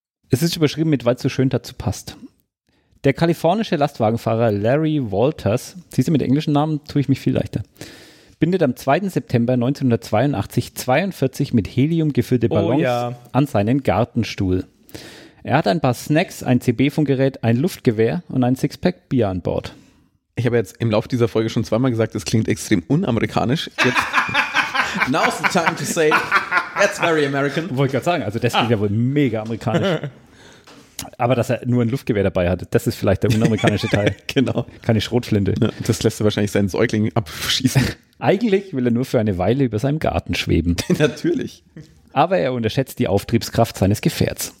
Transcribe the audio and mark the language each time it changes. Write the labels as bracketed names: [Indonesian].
[German] Es ist überschrieben mit, weil es so schön dazu passt. Der kalifornische Lastwagenfahrer Larry Walters, siehst du, mit englischen Namen tue ich mich viel leichter, bindet am 2. September 1982 42 mit Helium gefüllte Ballons an seinen Gartenstuhl. Er hat ein paar Snacks, ein CB-Funkgerät, ein Luftgewehr und ein Sixpack Bier an Bord. Ich habe jetzt im Laufe dieser Folge schon zweimal gesagt, das klingt extrem unamerikanisch. [English] Jetzt, now's the time to say, that's very American. [German] Wollte ich gerade sagen, also das klingt ja wohl mega amerikanisch. Aber dass er nur ein Luftgewehr dabei hatte, das ist vielleicht der unamerikanische Teil. Genau. Keine Schrotflinte. Ja, das lässt er wahrscheinlich seinen Säugling abschießen. Eigentlich will er nur für eine Weile über seinem Garten schweben. Natürlich. Aber er unterschätzt die Auftriebskraft seines Gefährts.